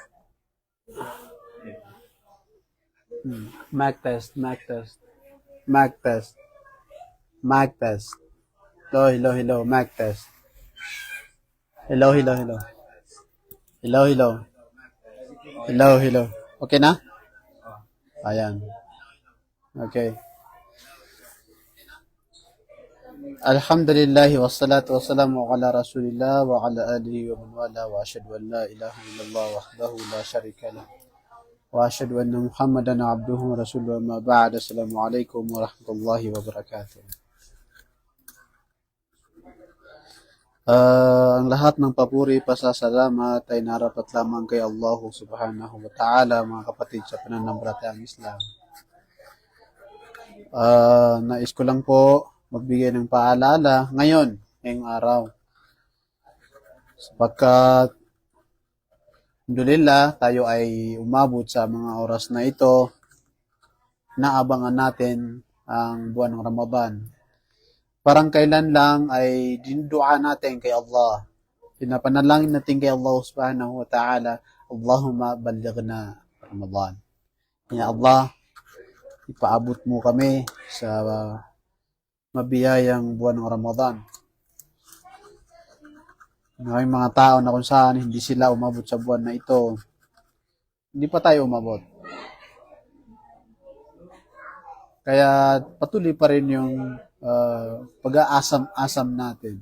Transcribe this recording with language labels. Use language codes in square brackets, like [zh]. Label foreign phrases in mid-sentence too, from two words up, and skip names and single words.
[en] Mic test, mic test. Mic test. Mic test. Hello, mic test. Hello. Hello. Okay na? [tl] Ayan. [en] Okay. [ar] الحمد لله والصلاة والسلام على رسول الله وعلى آله ومن والاه وأشهد أن لا إله إلا الله وحده لا شريك له وأشهد أن محمدا عبده ورسوله أما بعد. السلام عليكم ورحمة الله وبركاته. [tl] Ang lahat ng papuri, pasasalamat ay narapat lamang kay Allah [ar] سبحانه وتعالى, [tl] mga kapatid sa pananampalatayang Islam. Nais ko lang po magbigay ng paalala ngayong araw. Sapagkat alhamdulillah, tayo ay umabot sa mga oras na ito, naabangan natin ang buwan ng Ramadan. Parang kailan lang ay dinudua natin kay Allah. Pinapanalangin natin kay Allah [ar] سبحانه وتعالى, اللهم بلغنا رمضان. يا الله, [tl] ipaabot mo kami sa mabiyayang buwan ng Ramadan. May mga tao na kung saan hindi sila umabot sa buwan na ito, hindi pa tayo umabot. Kaya patuloy pa rin yung pag-aasam-asam natin.